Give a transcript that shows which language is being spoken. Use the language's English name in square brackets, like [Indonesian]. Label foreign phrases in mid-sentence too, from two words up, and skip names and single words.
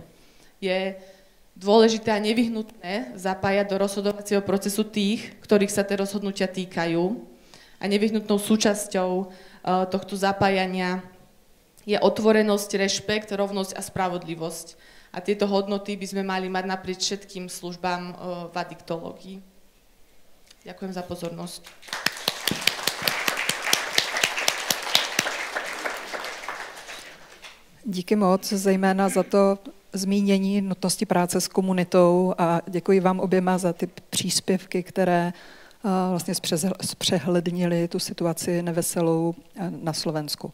[Slovak] Je dôležité a nevyhnutné zapájať do rozhodovacieho procesu tých, ktorých sa tie rozhodnutia týkajú. A nevyhnutnou súčasťou tohto zapájania je otvorenosť, rešpekt, rovnosť a spravodlivosť. A tieto hodnoty by sme mali mať naprieč všetkým službám v adiktológii. Ďakujem za pozornosť. [Czech] Díky moc, zejména za to zmínění nutnosti práce s komunitou a děkuji vám oběma za ty příspěvky, které vlastně zpřehlednily tu situaci neveselou na Slovensku.